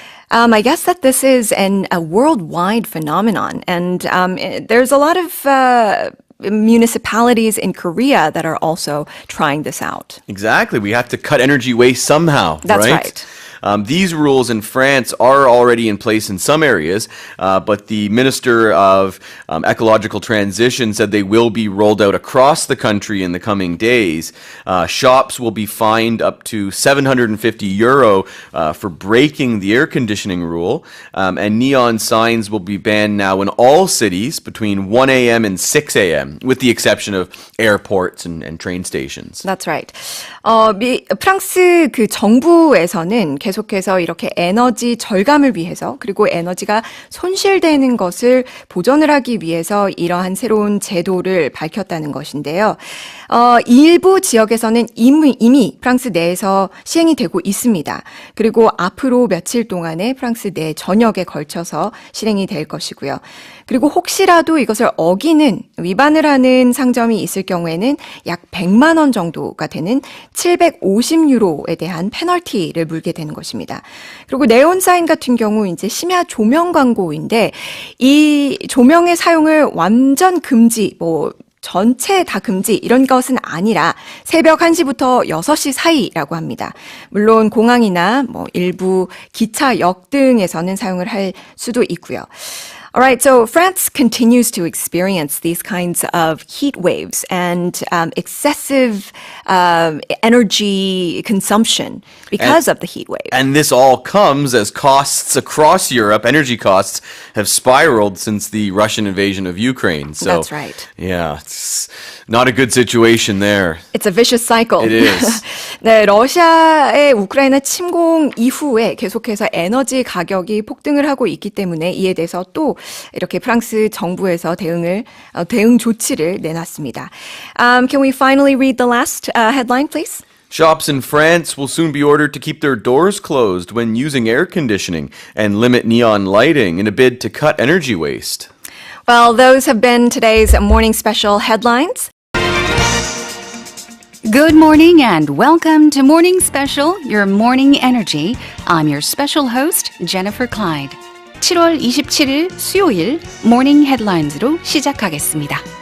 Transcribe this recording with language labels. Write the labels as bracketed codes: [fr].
[en] I guess that this is a worldwide phenomenon, and there's a lot of municipalities in Korea that are also trying this out. Exactly. We have to cut energy waste somehow, That's right. These rules in France are already in place in some areas, but the Minister of Ecological Transition said they will be rolled out across the country in the coming days. Shops will be fined up to €750 for breaking the air conditioning rule, and neon signs will be banned now in all cities between 1 a.m. and 6 a.m., with the exception of airports and train stations. That's right. [ko] 프랑스 그 정부에서는 계속해서 이렇게 에너지 절감을 위해서 그리고 에너지가 손실되는 것을 보전을 하기 위해서 이러한 새로운 제도를 밝혔다는 것인데요. 일부 지역에서는 이미 프랑스 내에서 시행이 되고 있습니다. 그리고 앞으로 며칠 동안에 프랑스 내 전역에 걸쳐서 실행이 될 것이고요. 그리고 혹시라도 이것을 어기는 위반을 하는 상점이 있을 경우에는 약 100만 원 정도가 되는 750유로에 대한 페널티를 물게 되는 것입니다. 그리고 네온 사인 같은 경우 이제 심야 조명 광고인데 이 조명의 사용을 완전 금지, 전체 다 금지 이런 것은 아니라 새벽 1시부터 6시 사이라고 합니다. 물론 공항이나 일부 기차역 등에서는 사용을 할 수도 있고요. [en] All right, so France continues to experience these kinds of heat waves and excessive energy consumption because of the heat wave. And this all comes as costs across Europe, energy costs, have spiraled since the Russian invasion of Ukraine. So, That's right. Yeah, it's not a good situation there. It's a vicious cycle. It is. [ko] 네, 러시아의 우크라이나 침공 이후에 계속해서 에너지 가격이 폭등을 하고 있기 때문에 이에 대해서 또 이렇게 프랑스 정부에서 대응 조치를 내놨습니다. [en] Can we finally read the last headline, please? Shops in France will soon be ordered to keep their doors closed when using air conditioning and limit neon lighting in a bid to cut energy waste. Well, those have been today's morning special headlines. Good morning and welcome to Morning Special, your morning energy. I'm your special host, Jennifer Clyde. [ko] 7월 27일 수요일 모닝 헤드라인으로 시작하겠습니다.